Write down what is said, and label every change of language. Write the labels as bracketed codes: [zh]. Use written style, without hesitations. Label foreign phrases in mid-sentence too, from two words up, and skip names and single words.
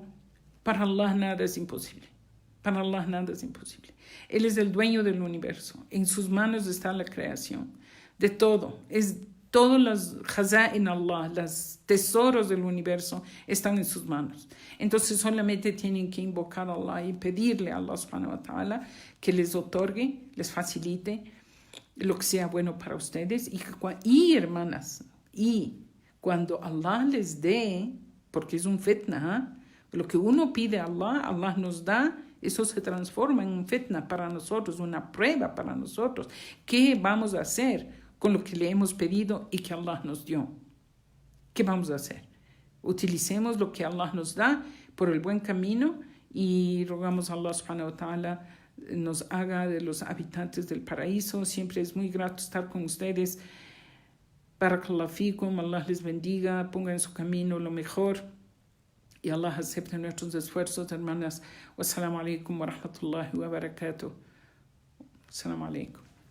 [es] Para Allah nada es imposible. Para Allah nada es imposible. Él es el dueño del universo. En sus manos está la creación de todo. Todos los [ar] خزائن الله, [es] los tesoros del universo están en sus manos. Entonces solamente tienen que invocar a Allah y pedirle a [ar] الله سبحانه وتعالى [es] que les otorgue, les facilite lo que sea bueno para ustedes. Y hermanas, y Cuando Allah les dé, porque es un fitna, lo que uno pide a Allah, Allah nos da, eso se transforma en un fitna para nosotros, una prueba para nosotros. ¿Qué vamos a hacer con lo que le hemos pedido y que Allah nos dio? ¿Qué vamos a hacer? Utilicemos lo que Allah nos da por el buen camino y rogamos a [ar] الله سبحانه وتعالى [es] nos haga de los habitantes del paraíso. Siempre es muy grato estar con ustedes. [ar] بارك الله فيكم, [es] Allah les bendiga, ponga en su camino lo mejor y Allah acepte nuestros esfuerzos, hermanas. [ar] والسلام عليكم ورحمة الله وبركاته. السلام عليكم.